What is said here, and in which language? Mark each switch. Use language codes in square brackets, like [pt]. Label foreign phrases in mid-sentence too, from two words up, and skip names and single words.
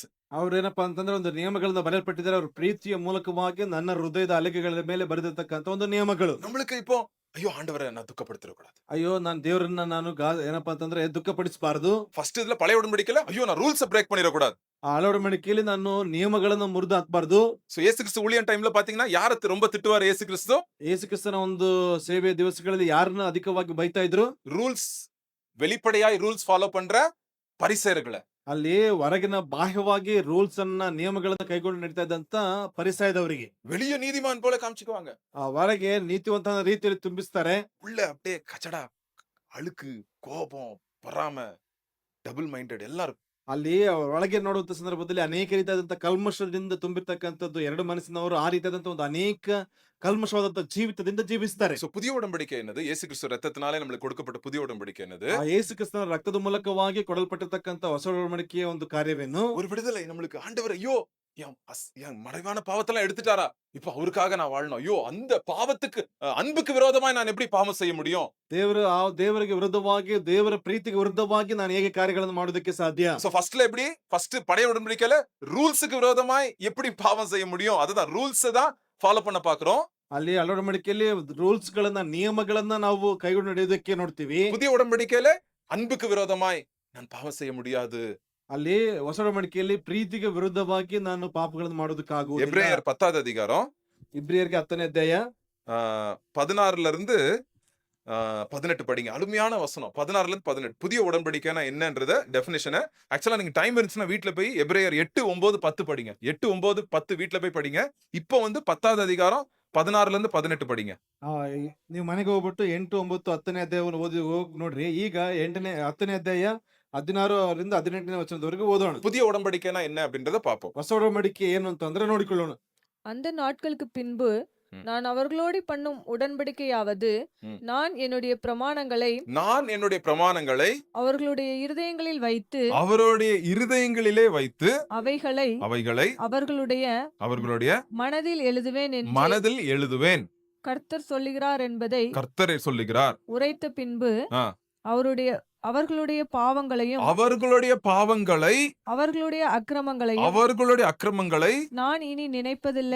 [kn] ಅವ್ರೇನಪ್ಪಾ ಅಂತಂದ್ರೆ ಒಂದು ನಿಯಮಗಳನ್ನ ಬರೆಯಲ್ಪಟ್ಟಿದ್ದಾರೆ. ಅವ್ರ ಪ್ರೀತಿಯ ಮೂಲಕವಾಗಿ ನನ್ನ ಹೃದಯದ ಅಲಿಗೆಗಳ ಮೇಲೆ ಬರೆದಿರ್ತಕ್ಕಂಥ ಒಂದು ನಿಯಮಗಳು. [ta] நம்மளுக்கு இப்போ ஐயோ ஆண்டவரை நான் துக்கப்படுத்திட கூடாது. [kn] ಅಯ್ಯೋ ನಾನು ದೇವರನ್ನ ನಾನು ಏನಪ್ಪಾ ಅಂತಂದ್ರೆ ದುಃಖಪಡಿಸಬಾರದು. [ta] ஃபர்ஸ்ட் இதுல பழைய உடன்படிக்கையில ஐயோ நான் [en] rules break [ta] பண்ணிட கூடாது. [kn] ಆ ಹಳೆ ಒಡಂಬಡಿಕೆಯಲ್ಲಿ ನಾನು ನಿಯಮಗಳನ್ನ ಮುರಿದು ಹಾಕ್ಬಾರ್ದು. [ta] சோ இயேசு கிறிஸ்து ஊழியம் டைம்ல பாத்தீங்கன்னா யார ரொம்ப திட்டுவார் இயேசு கிறிஸ்து? [kn] ಯೇಸು ಕ್ರಿಸ್ತನ ಒಂದು ಸೇವೆಯ ದಿವಸಗಳಲ್ಲಿ ಯಾರನ್ನ ಅಧಿಕವಾಗಿ ಬೈತಾ ಇದ್ರು? [ta] ரூல்ஸ் வெளிப்படையாய் [en] rules follow [ta] பண்ற பரிசேயர்களை. [kn] ಅಲ್ಲಿ ಹೊರಗಿನ ಬಾಹ್ಯವಾಗಿ ರೂಲ್ಸ್ ಅನ್ನ ನಿಯಮಗಳನ್ನ ಕೈಗೊಂಡು ನಡೀತಾ ಇದ್ದಂತ ಪರಿಸಯದವರಿಗೆ [ta] வெளிய நீதிமான் போல காமிச்சுக்குவாங்க. [kn] ಆ ಹೊರಗೆ ನೀತಿವಂತ ರೀತಿಯಲ್ಲಿ ತುಂಬಿಸ್ತಾರೆ. [ta] உள்ள அப்படியே கச்சடா, அழுக்கு, கோபம், பொறாமை, [en] double minded எல்லாரும். [kn] ಅಲ್ಲಿ ಒಳಗೆ ನೋಡುವಂತ ಸಂದರ್ಭದಲ್ಲಿ ಅನೇಕ ರೀತಿಯಾದಂತ ಕಲ್ಮಶದಿಂದ ತುಂಬಿರ್ತಕ್ಕಂಥದ್ದು ಎರಡು ಮನಸ್ಸಿನವರು ಆ ರೀತಿಯಾದಂತ ಒಂದು ಅನೇಕ ಕಲ್ಮಶವಾದಂತ ಜೀವಿತದಿಂದ ಜೀವಿಸ್ತಾರೆ. [ta] சோ புதிய உடன்படிக்கை என்னது? இயேசு கிறிஸ்து ரத்தத்தினாலே நமக்கு கொடுக்கப்பட்ட புதிய உடன்படிக்கை என்னது? [kn] ಆ ಯೇಸು ಕ್ರಿಸ್ತನ ರಕ್ತದ ಮೂಲಕವಾಗಿ ಕೊಡಲ್ಪಟ್ಟಿರ್ತಕ್ಕಂಥ ಹೊಸ ಒಡಂಬಡಿಕೆಯ ಒಂದು ಕಾರ್ಯವೇನು? [ta] ஒரு விடுதலை நம்மளுக்கு. ஆண்டவர் ஐயோ என் மறைவான பாவத்தெல்லாம் எடுத்துட்டாரா, இப்ப அவருக்காக நான் வாழணும். ஐயோ அந்த பாவத்துக்கு அன்புக்கு விரோதமாய் நான் எப்படி பாவம் செய்ய முடியும்? [kn] ದೇವರಿಗೆ ವಿರುದ್ಧವಾಗಿ ದೇವರ ಪ್ರೀತಿಗೆ ವಿರುದ್ಧವಾಗಿ ನಾನು ಹೇಗೆ ಕಾರ್ಯಗಳನ್ನು ಮಾಡೋದಕ್ಕೆ ಸಾಧ್ಯ? [en] so first [ta] எப்படி? ஃபர்ஸ்ட் பழைய உடன்படிக்கையில ரூல்ஸ்க்கு விரோதமாய் எப்படி பாவம் செய்ய முடியும்? அதுதான் ரூல்ஸ் தான் ஃபாலோ பண்ண பாக்குறோம். [kn] ಅಲ್ಲಿ ಹಳೆ ಒಡಂಬಡಿಕೆಯಲ್ಲಿ ರೂಲ್ಸ್ ಗಳನ್ನ ನಿಯಮಗಳನ್ನ ನಾವು ಕೈಗೊಂಡು ನಡೆಯೋದಕ್ಕೆ ನೋಡ್ತೀವಿ. [ta] புதிய உடன்படிக்கையில அன்புக்கு விரோதமாய் நான் பாவம் செய்ய முடியாது. [kn] ಅಲ್ಲಿ ಹೊಸ ಒಡಂಬಡಿಕೆಯಲ್ಲಿ ಪ್ರೀತಿಗೆ ವಿರುದ್ಧವಾಗಿ ನಾನು ಪಾಪಗಳನ್ನು ಮಾಡೋದಕ್ಕಾಗುವುದಿಲ್ಲ. [ta] எபிரேயர் 10வது அதிகாரம் [kn] ಇಬ್ರಿಯರಿಗೆ 10ನೇ ಅಧ್ಯಾಯ [ta] 16ல இருந்து 18 படிங்க. அருமையான வசனம். 16ல இருந்து 18. புதிய உடன்படிக்கைனா என்னன்றத [en] definition actually [ta] நீங்க டைம் இருந்துச்சுன்னா வீட்ல போய் எபிரேயர் 8, 9, 10 படிங்க. 8, 9, 10 வீட்ல போய் படிங்க. இப்போ வந்து 10வது அதிகாரம் 16ல இருந்து 18 படிங்க. [kn] ನೀವು ಮನೆಗೆ ಹೋಗ್ಬಿಟ್ಟು 8, 9, 10ನೇ ಅಧ್ಯಾಯವನ್ನು ಓದಿ ನೋಡ್ರಿ. ಈಗ 10ನೇ ಅಧ್ಯಾಯ 16ರಿಂದ 18ನೇ ವಚನದವರೆಗೆ ಓದೋಣ. [ta] புதிய உடன்படிக்கைனா என்ன அப்படின்றத பாப்போம். [kn] ಹೊಸ ಒಡಂಬಡಿಕೆ ಏನು ಅಂತಂದ್ರೆ ನೋಡಿಕೊಳ್ಳೋಣ. [ta] அந்த நாட்களுக்கு பின்பு நான் அவர்களோடு பண்ணும் உடன்படிக்கையாவது, நான் என்னுடைய பிரமாணங்களை அவர்களுடைய இருதயங்களிலே வைத்து அவைகளை அவர்களுடைய மனதில் எழுதுவேன் கர்த்தர் சொல்லுகிறார் என்பதை உரைத்த பின்பு அவர்களுடைய பாவங்களை அவர்களுடைய அக்கிரமங்களை நான் இனி நினைப்பதில்லை,